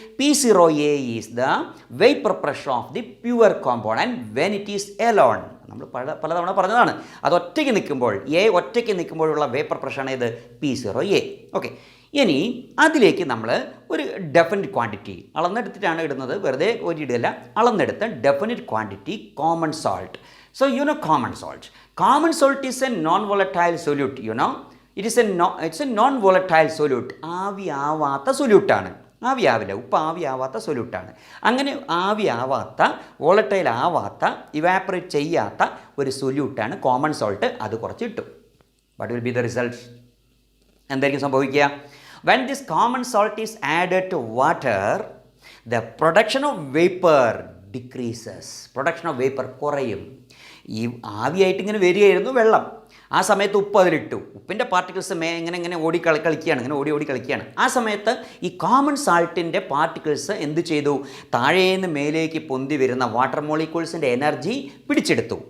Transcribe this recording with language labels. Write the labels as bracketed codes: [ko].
[en] P0A is the vapor pressure of the pure component when it is alone. [ml] നമ്മൾ പലതവണ പറഞ്ഞതാണ്. അത് ഒറ്റയ്ക്ക് നിൽക്കുമ്പോൾ, എ ഒറ്റയ്ക്ക് നിൽക്കുമ്പോഴുള്ള വേപ്പർ പ്രഷറാണ് ഇത് P0A. ഓക്കെ, ഇനി അതിലേക്ക് നമ്മൾ ഒരു ഡെഫിനിറ്റ് ക്വാണ്ടിറ്റി അളന്നെടുത്തിട്ടാണ് ഇടുന്നത്, വെറുതെ ഒരു ഇടുകയല്ല. അളന്നെടുത്ത് definite quantity common salt. [en] So you know common salt. Common salt is a non-volatile solute. You know, it's a non-volatile solute. [ml] ആവിയാവാത്ത സൊല്യൂട്ടാണ്. ആവിയാവില്ല, ഉപ്പ് ആവിയാവാത്ത സൊല്യൂട്ടാണ്. അങ്ങനെ ആവിയാവാത്ത, വോളറ്റൈൽ ആവാത്ത, ഇവാപ്പറേറ്റ് ചെയ്യാത്ത ഒരു സൊല്യൂട്ടാണ് കോമൺ സോൾട്ട്. അത് കുറച്ച് ഇട്ടു. [en] What will be the result? [ml] എന്തായിരിക്കും സംഭവിക്കുക? [en] When this common salt is added to water, the production of vapor decreases. Production of vapor [ml] കുറയും. ഈ ആവിയായിട്ട് ഇങ്ങനെ വരികയായിരുന്നു വെള്ളം. ആ സമയത്ത് ഉപ്പ് അതിലിട്ടു. ഉപ്പിൻ്റെ പാർട്ടിക്കിൾസ് ഇങ്ങനെ ഓടി കളിക്കുകയാണ്, ഇങ്ങനെ ഓടി കളിക്കുകയാണ്. ആ സമയത്ത് ഈ കോമൺ സാൾട്ടിൻ്റെ പാർട്ടിക്കിൾസ് എന്ത് ചെയ്തു? താഴേന്ന് മേലേക്ക് പൊന്തി വരുന്ന വാട്ടർ മോളിക്യൂൾസിൻ്റെ എനർജി പിടിച്ചെടുത്തു.